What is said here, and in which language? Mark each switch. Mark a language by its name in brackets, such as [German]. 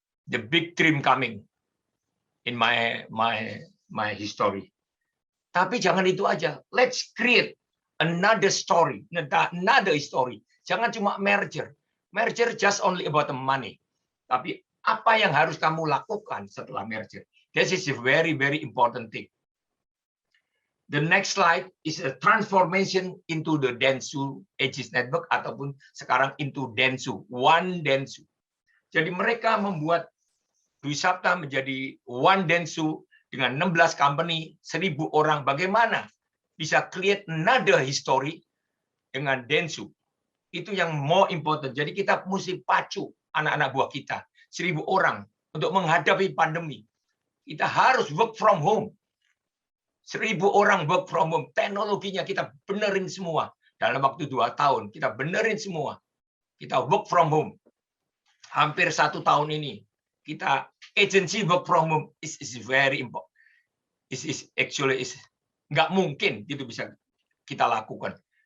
[English] The big dream coming in my history. [Indonesian] Tapi jangan itu aja. [English] Let's create another story, another story. [Indonesian] Jangan cuma merger. [English] Merger just only about the money. [Indonesian] Tapi apa yang harus kamu lakukan setelah merger? [English] This is a very, very important thing. The next slide is a transformation into the Dentsu Aegis Network [Indonesian] ataupun sekarang [English] into Dentsu, One Dentsu. [Indonesian] Jadi mereka membuat Dwi Sapta menjadi One Dentsu dengan 16 company, 1.000 orang. Bagaimana bisa [English] create another history [Indonesian] dengan Dentsu? Itu yang [English] more important. [Indonesian] Jadi kita mesti pacu anak-anak buah kita, 1.000 orang untuk menghadapi pandemi. Kita harus [English] work from home. [Indonesian] 1.000 orang [English] work from home. [Indonesian] Teknologinya kita benerin semua. Dalam waktu 2 tahun, kita benerin semua. Kita [English] work from home. [Indonesian] Hampir 1 tahun ini, kita [English] agency work from home is very important. Actually [Indonesian] nggak mungkin itu bisa kita lakukan.